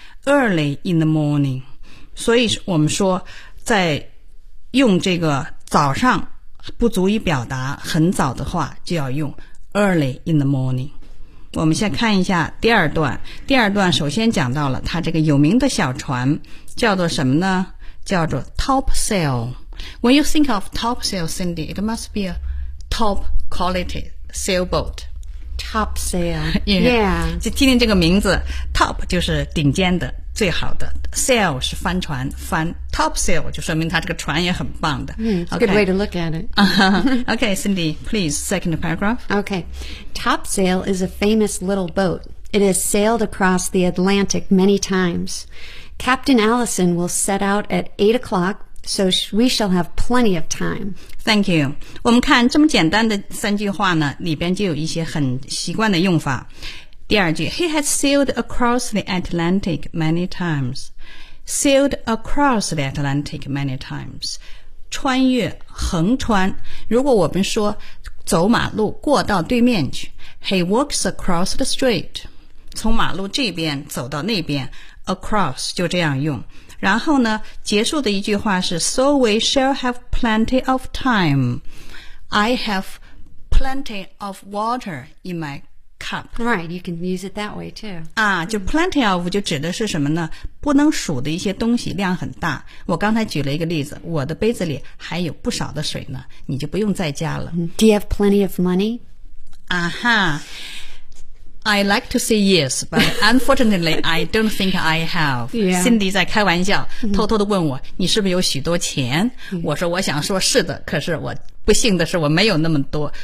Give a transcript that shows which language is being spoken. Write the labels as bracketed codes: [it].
[en] Early in the morning， [zh] 所以我们说，在用这个早上不足以表达很早的话，就要用 [en] early in the morning。 [zh] 我们先看一下第二段。第二段首先讲到了他这个有名的小船叫做什么呢？叫做 topsail。 [en] When you think of topsail, Cindy, it must be a top quality sailboat. Topsail, yeah. Yeah. [zh] 就听听这个名字 ，top 就是顶尖的、最好的 ，sail 是帆船，帆 topsail 就说明他这个船也很棒的。 [en] Mm, okay. Good way to look at it. Okay, Cindy, please second paragraph. Okay. Topsail is a famous little boat. It has sailed across the Atlantic many times. Captain Allison will set out at 8 o'clock, so we shall have plenty of time. Thank you. [zh] 我们看这么简单的三句话呢，里边就有一些很习惯的用法。第二句 [en] ，He has sailed across the Atlantic many times. Sailed across the Atlantic many times. [zh] 穿越，横穿。如果我们说走马路过到对面去 ， [en] He walks across the street， [zh] 从马路这边走到那边 ，across 就这样用。然后呢，结束的一句话是 ， [en] So we shall have plenty of time. I have plenty of water in my cup. Right, you can use it that way too. [zh] 啊，就 plenty of 就指的是什么呢？不能数的一些东西，量很大。我刚才举了一个例子，我的杯子里还有不少的水呢，你就不用再加了。 [en] Do you have plenty of money? 啊哈 ，I like to say yes, but unfortunately, I don't think I have. Yeah. [zh] Cindy 在开玩笑，偷偷地问我，你是不是有许多钱？我说，我想说是的，可是我不幸的是我没有那么多。